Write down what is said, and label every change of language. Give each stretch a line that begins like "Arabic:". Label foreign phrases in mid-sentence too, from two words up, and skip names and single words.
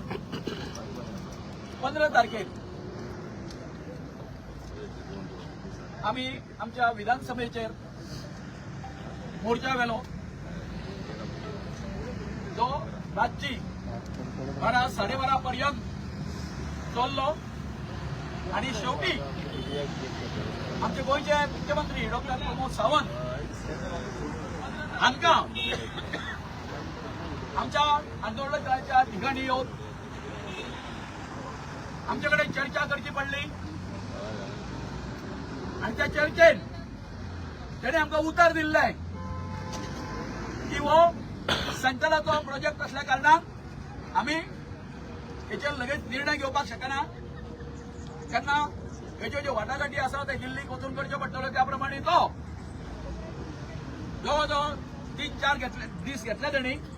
Marathi: 15 तारखेक आम्ही आमच्या विधानसभेचेर मोर्चा वेलो जो रातची 12-12:30 पर्यंत चल्लो आणि शेवटी आमचे गोंयचे मुख्यमंत्री डॉक्टर प्रमोद सावंत हांकां आमच्या आंदोलनाच्या ठिकाणी येऊन आमच्याकडे चर्चा करची पडली आणि त्या चर्चेत त्याने आमका उतर दिल्ले आहे की वो संचालनाचो प्रोजेक्ट असल्या कारणान आम्ही हेचेर लगेच निर्णय घेवपाक शकना तेन्ना हेच्यो ज्यो वाटाघाटी आसा ते दिल्लीक वचून करच्यो पडटल्यो त्या प्रमाणे तो जवळजवळ 3-4 दीस घेतले तेणी